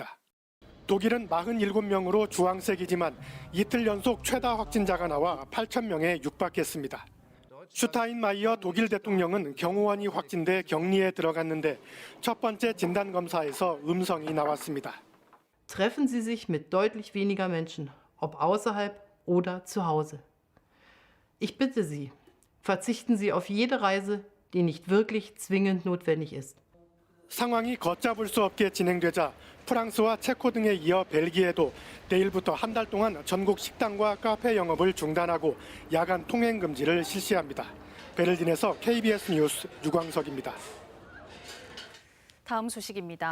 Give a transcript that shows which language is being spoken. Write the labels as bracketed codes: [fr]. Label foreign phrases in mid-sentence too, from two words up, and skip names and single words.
[ko] 독일은 47명으로 주황색이지만 이틀 연속 최다 확진자가 나와 8,000명에 육박했습니다. 슈타인마이어 독일 대통령은 경호원이 확진돼 격리에 들어갔는데 첫 번째 진단검사에서 음성이 나왔습니다. [de] Treffen Sie sich mit deutlich weniger Menschen, ob außerhalb oder zu Hause. Ich bitte Sie, verzichten Sie auf jede Reise, die nicht wirklich zwingend notwendig ist. [ko] 상황이 걷잡을 수 없게 진행되자 프랑스와 체코 등에 이어 벨기에도 내일부터 한 달 동안 전국 식당과 카페 영업을 중단하고 야간 통행 금지를 실시합니다. 베를린에서 KBS 뉴스 유광석입니다. 다음 소식입니다.